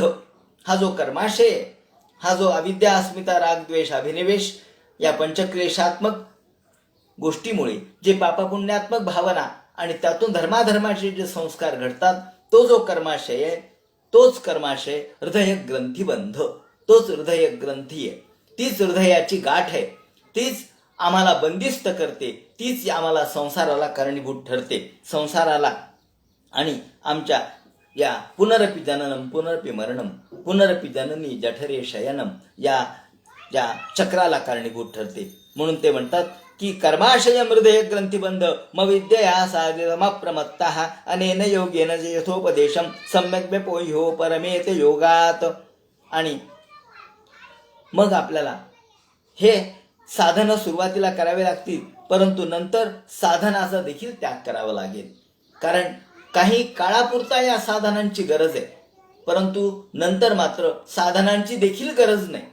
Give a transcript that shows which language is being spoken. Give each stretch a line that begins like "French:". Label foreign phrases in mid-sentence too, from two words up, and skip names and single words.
Marathi: हा जो कर्माशय, हा जो अविद्या, अस्मिता, राग, द्वेष, अभिनिवेश या पंचक्लेशात्मक गोष्टीमुळे जे पापपुण्यात्मक भावना आणि त्यातून धर्माधर्माचे जे संस्कार घडतात, तो जो कर्माशय आहे, तोच कर्माशय हृदय ग्रंथीबंध, तोच हृदय ग्रंथी आहे. तीच हृदयाची गाठ आहे, तीच आम्हाला बंदिस्त करते, तीच आम्हाला संसाराला कारणीभूत ठरते. संसाराला आणि आमच्या या
Sanskrit: पुनरपि जननम पुनरपि मरणम पुनरपि जननी जठरे शयनम
Marathi: या चक्राला कारणीभूत ठरते. म्हणून ते म्हणतात की
Sanskrit: कर्माशय हृदय ग्रंथीबंध मविद्यया साधितमप्रमत्तः अनेन योगेन यथोपदेशम सम्यक् व्यपोह्यो परमेत योगात.
Marathi: आणि मग आपल्याला हे साधनं सुरुवातीला करावे लागतील, परंतु नंतर साधनाचा देखील त्याग करावा लागेल. कारण काही काळापुरता या साधनांची गरज आहे, परंतु नंतर मात्र साधनांची देखील गरज नाही.